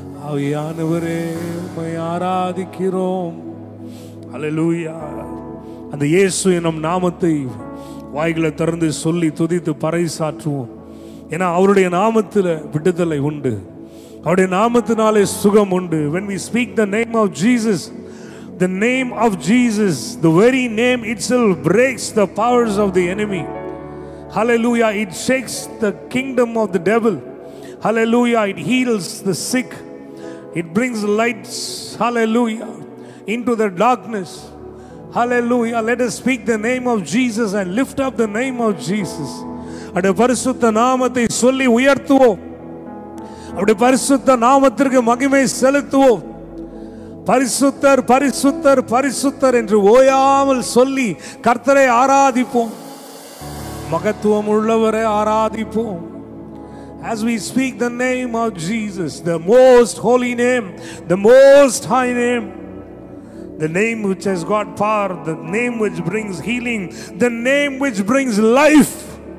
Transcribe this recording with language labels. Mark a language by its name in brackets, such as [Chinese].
[Tamil] ஆவியானவரே உம்மை ஆராதிக்கிறோம். அல்லேலூயா. அந்த இயேசு எனும் நாமத்தை வாய்களை திறந்து சொல்லி துதித்து பறைசாற்றுவோம். ஏன்னா அவருடைய நாமத்தில் விடுதலை உண்டு. அவருடைய நாமத்தினாலே சுகம் உண்டு. [English] When we speak the name of Jesus, the name of Jesus, the very name itself breaks the powers of the enemy. Hallelujah. It shakes the kingdom of the devil. Hallelujah. It heals the sick. It brings lights. Hallelujah. Into the darkness. Hallelujah. Let us speak the name of Jesus and lift up the name of Jesus. [Tamil] அவருடைய பரிசுத்த நாமத்தை சொல்லி உயர்த்துவோம். அவருடைய பரிசுத்த நாமத்திற்கு மகிமை செலுத்துவோம். பரிசுத்தர் பரிசுத்தர் பரிசுத்தர் என்று ஓயாமல் சொல்லி கர்த்தரை ஆராதிப்போம். மகத்துவம் உள்ளவரை ஆராதிப்போம். [English] As we speak the name of Jesus, the most holy name, the most high name, the name which has got power, the name which brings healing, the name which brings life.